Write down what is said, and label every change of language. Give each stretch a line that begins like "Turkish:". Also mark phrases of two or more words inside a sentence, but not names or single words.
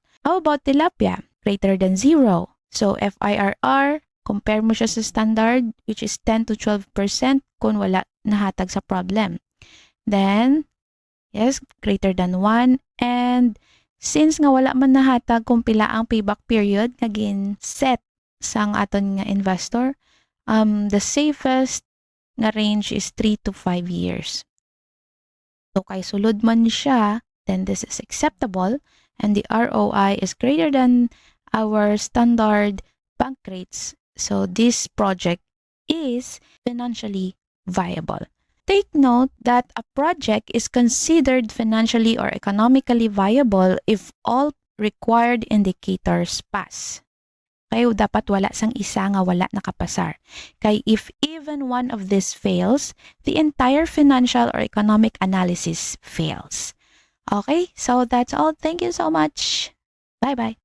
English: How about tilapia? Greater than 0. So FIRR, compare
Hiligaynon: mo siya sa
English: standard, which is 10 to 12%
Hiligaynon: kung wala nahatag sa
English: problem. Then, yes, greater than 1. And since
Hiligaynon: nga wala man nahatag kung pila ang
English: payback period
Hiligaynon: nga set sang aton nga investor,
English: the safest
Hiligaynon: nga range is 3 to 5 years. So kay sulod man siya,
English: then this is acceptable and the ROI is greater than our standard bank rates. So this project is financially viable. Take note that a project is considered financially or economically viable if all required indicators pass.
Hiligaynon: Kaya dapat wala sang isa nga wala nakapasar.
English: Kay if even one of these fails, the entire financial or economic analysis fails. Okay, so that's all. Thank you so much. Bye-bye.